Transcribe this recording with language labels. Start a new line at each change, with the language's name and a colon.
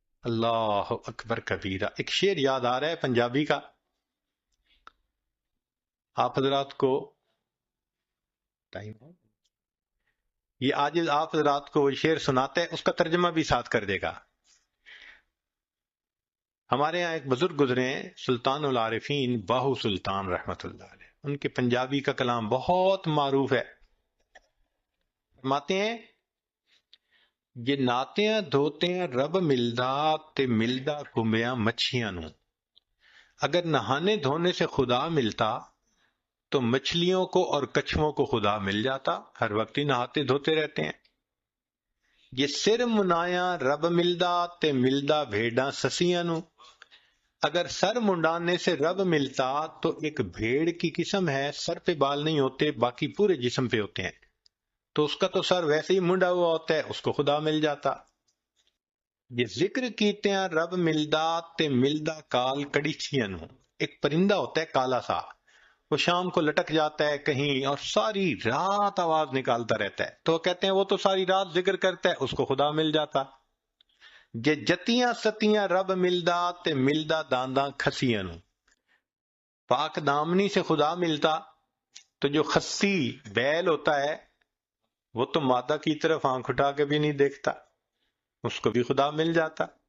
Arabic: اللہ اکبر کبیرہ.
Urdu: ایک شعر یاد آ رہا ہے پنجابی کا، آپ حضرات کو ٹائم ہے یہ آج آپ حضرات کو شعر سناتے ہیں، اس کا ترجمہ بھی ساتھ کر دے گا. ہمارے ہاں ایک بزرگ گزرے ہیں سلطان العارفین باہو سلطان رحمت اللہ علیہ، ان کے پنجابی کا کلام بہت معروف ہے. فرماتے ہیں
Punjabi: یہ ناتیاں دھوتیاں رب ملدا تے ملدا کمبیاں مچھیاں نو.
Urdu: اگر نہانے دھونے سے خدا ملتا تو مچھلیوں کو اور کچھووں کو خدا مل جاتا، ہر وقت ہی نہاتے دھوتے رہتے ہیں.
Punjabi: یہ سر منایا رب ملدا تے ملدا بھیڑاں سسیاں نو.
Urdu: اگر سر منڈانے سے رب ملتا تو ایک بھیڑ کی قسم ہے، سر پہ بال نہیں ہوتے، باقی پورے جسم پہ ہوتے ہیں، تو اس کا تو سر ویسے ہی منڈا ہوا ہوتا ہے، اس کو خدا مل جاتا.
Punjabi: یہ ذکر کیتے ہیں رب ملدا تے ملدا کال کڑیچیاں نو.
Urdu: ایک پرندہ ہوتا ہے کالا سا، وہ شام کو لٹک جاتا ہے کہیں اور ساری رات آواز نکالتا رہتا ہے، تو وہ کہتے ہیں وہ تو ساری رات ذکر کرتا ہے، اس کو خدا مل جاتا.
Punjabi: جے جتیاں ستیاں رب ملدا تے ملدا دانداں کھسیاں نو.
Urdu: پاک دامنی سے خدا ملتا تو جو خسی بیل ہوتا ہے وہ تو مادہ کی طرف آنکھ اٹھا کے بھی نہیں دیکھتا، اس کو بھی خدا مل جاتا.